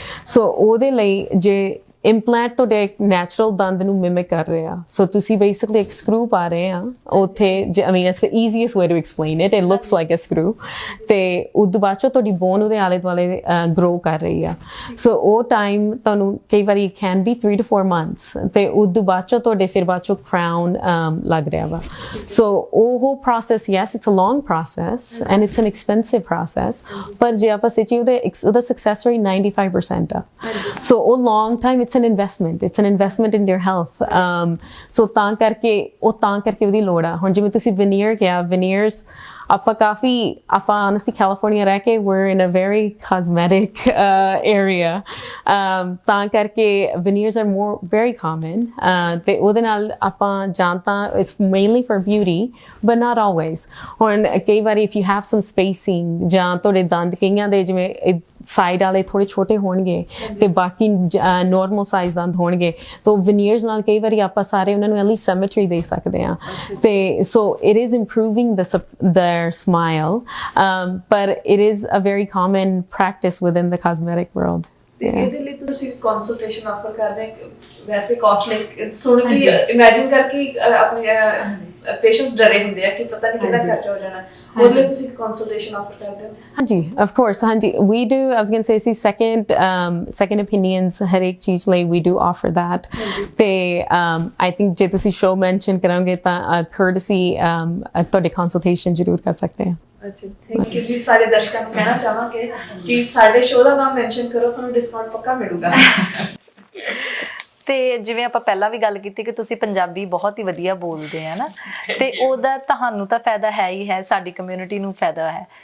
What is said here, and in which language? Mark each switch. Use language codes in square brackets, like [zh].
[pa] ਸੋ ਉਹਦੇ ਲਈ ਜੇ implant ਤੁਹਾਡੇ ਇੱਕ ਨੈਚੁਰਲ ਦੰਦ ਨੂੰ ਮਿਮਿਕ ਕਰ ਰਹੇ ਆ, ਸੋ ਤੁਸੀਂ ਬੇਸਿਕਲੀ ਇੱਕ ਸਕਰੂ ਪਾ ਰਹੇ ਆ ਉੱਥੇ, [en] I mean it's the easiest way to explain it, it looks like a screw, [pa] ਤੇ ਉਦੋਂ ਬਾਅਦ ਚੋਂ ਤੁਹਾਡੀ ਬੋਨ ਉਹਦੇ ਆਲੇ ਦੁਆਲੇ ਗਰੋ ਕਰ ਰਹੀ ਆ, ਸੋ ਉਹ ਟਾਈਮ ਤੁਹਾਨੂੰ ਕਈ ਵਾਰੀ [en] can be 3 to 4 months, [pa] ਤੇ ਉਦੋਂ ਬਾਅਦ ਚੋਂ ਤੁਹਾਡੇ ਫਿਰ ਬਾਅਦ ਚੋਂ ਕਰਾਊਨ ਲੱਗ ਰਿਹਾ ਵਾ। [en] so ਉਹ process, yes it's a long process and it's an expensive process, [pa] ਪਰ ਜੇ ਆਪਾਂ ਸੱਚੀ ਉਹਦਾ [en] success rate 95% ਆ, so ਉਹ long time it's an investment in your health, so [pa] ਤਾਂ ਕਰਕੇ ਉਹਦੀ ਲੋੜ ਆ। ਹੁਣ ਜਿਵੇਂ ਤੁਸੀਂ [en] veneer ਕਿਹਾ, veneers ਆਪਾਂ honestly California ਰਹਿ ਕੇ we're in a very cosmetic area, ਤਾਂ ਕਰਕੇ veneers are very common, [pa] ਤੇ ਉਹਦੇ ਨਾਲ ਆਪਾਂ ਜਾਂ ਤਾਂ [en] it's mainly for beauty but not always। [pa] ਹੁਣ ਕਈ ਵਾਰੀ [en] if you have some spacing [pa] ਜਾਂ ਤੁਹਾਡੇ ਦੰਦ ਕਈਆਂ ਦੇ ਜਿਵੇਂ ਸਾਈਡ ਵਾਲੇ ਥੋੜੇ ਛੋਟੇ ਹੋਣਗੇ ਤੇ ਬਾਕੀ ਨਾਰਮਲ ਸਾਈਜ਼ ਦੰਦ ਹੋਣਗੇ, ਤਾਂ veneers ਨਾਲ ਕਈ ਵਾਰੀ ਆਪਾਂ ਸਾਰੇ ਉਹਨਾਂ ਨੂੰ at least symmetry ਦੇ ਸਕਦੇ ਆ, ਤੇ [en] so it is improving their smile, but it is a very common practice within the cosmetic world। [pa] ਤੇ ਇਹਦੇ ਲਈ ਤੁਸੀਂ ਕੰਸਲਟੇਸ਼ਨ ਆਫਰ ਕਰਦੇ ਹੋ? ਵੈਸੇ ਕਾਸਟਲੀ ਸੁਣ ਕੇ ਇਮੇਜਿਨ ਕਰਕੇ ਆਪਣੇ ਪੇਸ਼ੈਂਟਸ ਡਰੇ ਹੁੰਦੇ ਆ ਕਿ ਪਤਾ ਨਹੀਂ ਕਿੰਨਾ ਖਰਚਾ ਹੋ ਜਾਣਾ, ਉਹਦੇ ਲਈ ਤੁਸੀਂ ਕੰਸਲਟੇਸ਼ਨ ਆਫਰ ਕਰਦੇ ਹੋ? ਹਾਂਜੀ, [en] of course, ਹਾਂਜੀ we do, I was going to say see second opinions [pa] ਹਰੇਕ ਚੀਜ਼ ਲਈ [en] we do offer that, ਤੇ I think [pa] ਜੇ ਤੁਸੀਂ ਸ਼ੋ ਮੈਂਸ਼ਨ ਕਰਾਂਗੇ ਤਾਂ [en] courtesy [pa] ਤੁਹਾਡੇ ਕੰਸਲਟੇਸ਼ਨ ਜ਼ਰੂਰ ਕਰ ਸਕਦੇ ਆ। ਅੱਛਾ, ਥੈਂਕ ਯੂ ਜੀ। ਸਾਰੇ ਦਰਸ਼ਕਾਂ ਨੂੰ ਕਹਿਣਾ ਚਾਹਾਂਗੇ ਕਿ ਸਾਡੇ ਸ਼ੋਅ ਦਾ ਨਾਮ ਮੈਂਸ਼ਨ ਕਰੋ, ਤੁਹਾਨੂੰ ਡਿਸਕਾਊਂਟ ਪੱਕਾ ਮਿਲੂਗਾ। ਤੇ ਜਿਵੇਂ ਆਪਾਂ ਪਹਿਲਾਂ ਵੀ ਗੱਲ ਕੀਤੀ ਕਿ ਤੁਸੀਂ ਪੰਜਾਬੀ ਬਹੁਤ ਹੀ ਵਧੀਆ ਬੋਲਦੇ ਆ ਨਾ, ਤੇ ਉਹਦਾ ਤੁਹਾਨੂੰ ਤਾਂ ਫਾਇਦਾ ਹੈ ਹੀ ਹੈ, ਸਾਡੀ ਕਮਿਊਨਿਟੀ ਨੂੰ ਫਾਇਦਾ ਹੈ।